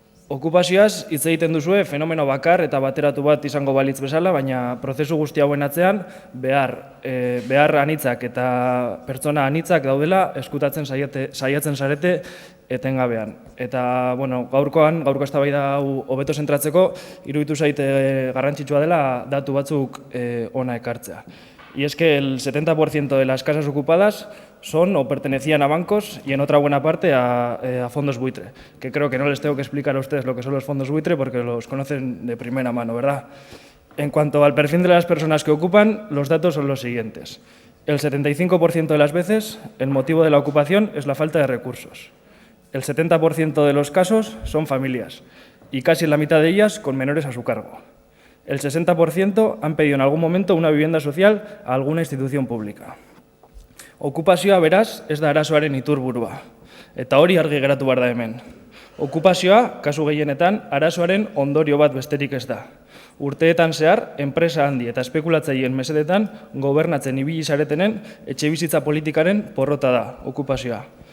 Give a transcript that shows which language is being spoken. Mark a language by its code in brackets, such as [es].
[eu] Okupazioaz hitz egiten duzue fenomeno bakar eta bateratu bat izango balitz bezala, baina prozesu guzti hauen atzean behar anitzak eta pertsona anitzak daudela eskutatzen saiatzen zarete etengabean. Eta gaurko eztabaida hau hobeto zentratzeko, iruditu zait garrantzitsua dela datu batzuk hona ekartzea. [es] Y es que el 70% de las casas ocupadas son o pertenecían a bancos y en otra buena parte a fondos buitre, que creo que no les tengo que explicar a ustedes lo que son los fondos buitre porque los conocen de primera mano, ¿verdad? En cuanto al perfil de las personas que ocupan, los datos son los siguientes. El 75% de las veces, el motivo de la ocupación es la falta de recursos. El 70% de los casos son familias y casi la mitad de ellas con menores a su cargo. El 60% han pedido en algún momento una vivienda social a alguna institución pública. [eu] Okupazioa beraz ez da arazoaren iturburua, eta hori argi geratu behar da hemen. Okupazioa, kasu gehienetan, arazoaren ondorio bat besterik ez da. Urteetan zehar, enpresa handi eta espekulatzaileen mesedetan gobernatzen ibili zaretenen etxebizitza politikaren porrota da, okupazioa.